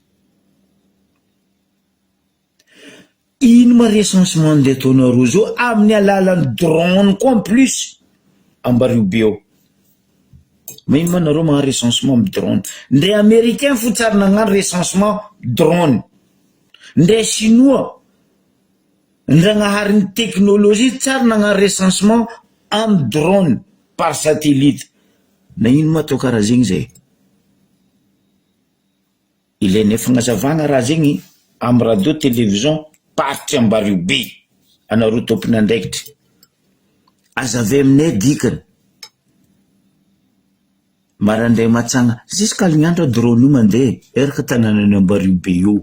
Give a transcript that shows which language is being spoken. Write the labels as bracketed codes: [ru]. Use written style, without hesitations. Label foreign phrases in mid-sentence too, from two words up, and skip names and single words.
[mg] Ino ma recensement ndeha ataonareo zao amin'ny alalan'ny drone koa [fr] en plus [mg] Ambarivobe ao. Mais ino ma nareo magnano recensement amin'ny drone? Ndre américain fo tsary nagnano recensement drone. Ndre chinois ndrangaharin'ny technologie tsary nagnano [fr] recensement en drone par satellite. [mg] Na ino ma atao karaha zegny zay? Ilainy fagnazavagna raha zegny amin'ny [fr] radio télévision [mg] party Ambarivobe anareo tompon'andraikitra. Azave aminay dikany marandray matsagna jusqu'à lignandra drone io mandeha eraka tanànany Ambarivobe io.